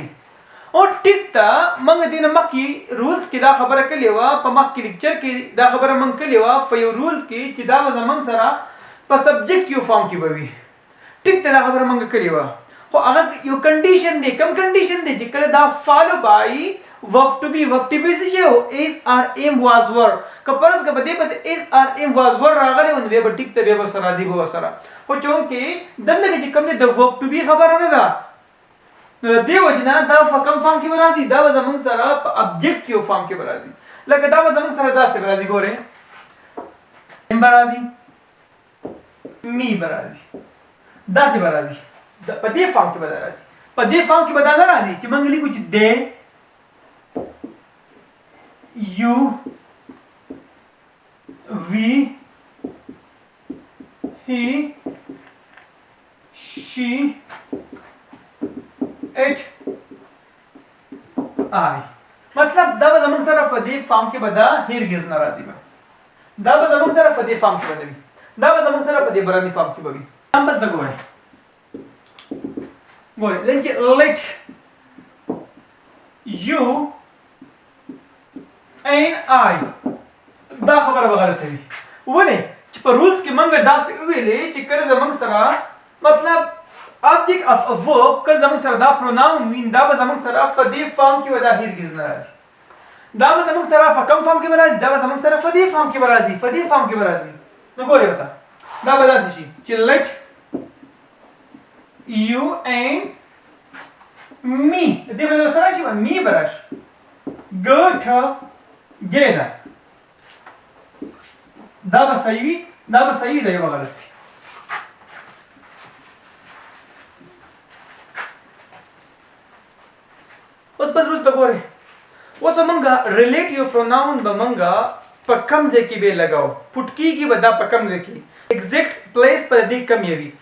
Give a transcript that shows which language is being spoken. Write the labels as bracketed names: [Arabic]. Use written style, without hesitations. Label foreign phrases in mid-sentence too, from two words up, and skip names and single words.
[Pashto] او ټیک ته موږ دې نه مخکې رولز کې دا خبره کړې وه، په مخکې لیکچر کې دا خبره موږ کړې وه په یو رولز کې چې دا به زموږ سره په [English] subjective form [Pashto] کې به وي. ټیک ته دا خبره موږ کړې وه، خو هغه یو کنډیشن دی. کوم کنډیشن دی؟ چې کله دا [English] follow by verb to be [Pashto] څه شی و؟ [English] is or am was were. [Pashto] که فرض که په دې پسې [English] is or am was were [Pashto] راغلی و نو بیا به ټیک ته بیا به سره راځي به ورسره. خو چونکې دلته کې چې کوم دی د [English] verb to be [Pashto] خبره نه ده، نو د دې وجې نه دا په کوم فارم کې به راځي؟ دا به زموږ سره په [English] objective form [Pashto] کې به راځي. لکه دا به زموږ سره داسې به راځي، ګورئ am به راځي، می به راځي، داسې به راځي، په دې فارم کې به دا راځي. په دې فارم کې به دا نه راځي چې موږ لیکو چې [English] they you we he she it I. [Pashto] مطلب دا به زموږ سره په دې فارم کې به دا هرګز نه راځي، دا به زموږ سره په دې فارم کې به نه وي، دا به زموږ سره په دې براني فارم کې به وي. نمبر ته ګورئ لکه [English] let you and I [Pashto] دا خبره به غلطه وي. ولې؟ چې په رولز کې موږ داسې وویلې چې کله زموږ سره مطلب [English] object of a verb [Pashto] کله زموږ سره دا pronoun وي، دا به زموږ سره په دې فارم کې به دا هرګز نه راځي. دا به زموږ سره په کوم فارم کې به راځي؟ دا به زموږ سره په دې فارم کې به راځي، په دې فارم کې به راځي. نو ګورئ ورته دا به داسې شي چې [English] let you and me، [Pashto] دې به سره راشي me به راشي [English] go together. [Pashto] دا به صحیح وي، دا به صحیح وي، دا یو به غلط وي. اوس بل رول ته ګورئ. اوس موږ [English] relative pronoun [Pashto] به موږ په کم ځای کې به لګاو، پټ کېږي به دا په کم ځای کې، [English] exact place [Pashto] په دې کم یې وي.